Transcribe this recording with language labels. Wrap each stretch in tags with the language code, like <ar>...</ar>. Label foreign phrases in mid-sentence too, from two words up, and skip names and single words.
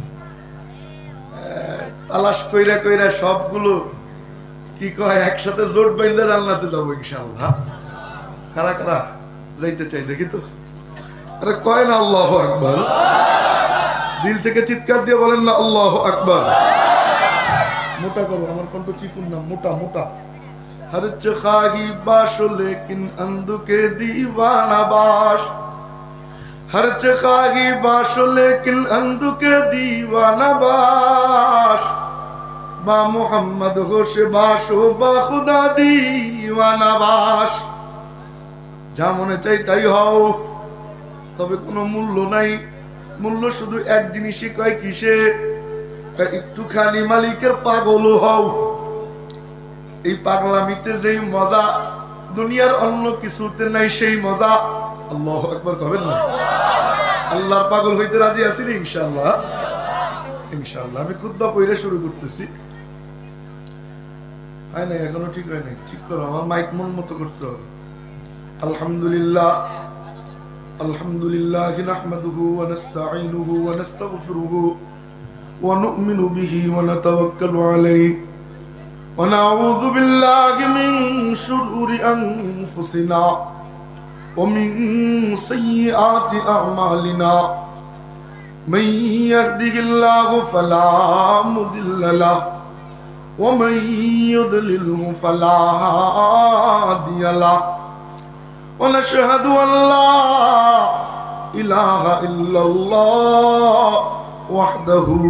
<bn>তালাশ কইরা কইরা সবগুলো কি কয় একসাথে জোট বাইন্ধে জান্নাতে যাবো ইনশাআল্লাহ। কারা কারা যাইতে চাই দেখি তো? আরে কয় না</bn> <ar>الله أكبر,</ar> <bn>দিল থেকে চিৎকার দিয়ে বলেন না</bn> <ar>الله أكبر.</ar> <bn>মোটা করো, আমার কণ্ঠ চিকুন না, মোটা মোটা।</bn> <fa>هر خواهی باش لیکن اندو که دیوانه باش، هر خواهی باش لیکن اندو که دیوانه باش، با محمد هوش باشو با خدا دیوانه باش.</fa> <bn>যা মনে চাই তাই হও, তবে কোনো মূল্য নাই। মূল্য শুধু এক জিনিসই, কয় কিসে? একটুখানি মালিকের পাগল হও। এই পাগলামিতে যেই মজা দুনিয়ার অন্য কিছুতে নাই সেই মজা।</bn> <ar>الله أكبر</ar> <bn>কবেন না? আল্লাহর পাগল হইতে রাজি আছি না ইনশাআল্লাহ? ইনশাআল্লাহ। আমি খুতবা পড়ে শুরু করতেছি। হয় না এখনো? ঠিক হয় নাই? ঠিক করো, আমার মাইক মন মতো করতে হবে।</bn> <ar>الحمد لله الحمد لله نحمده و نستعينه و نستغفره و نؤمن به و نتوكل عليه ونعوذ بالله من شرور أنفسنا ومن سيئات أعمالنا من يهده الله فلا مضل له ومن يضلله فلا هادي له ونشهد أن لا إله إلا الله وحده</ar>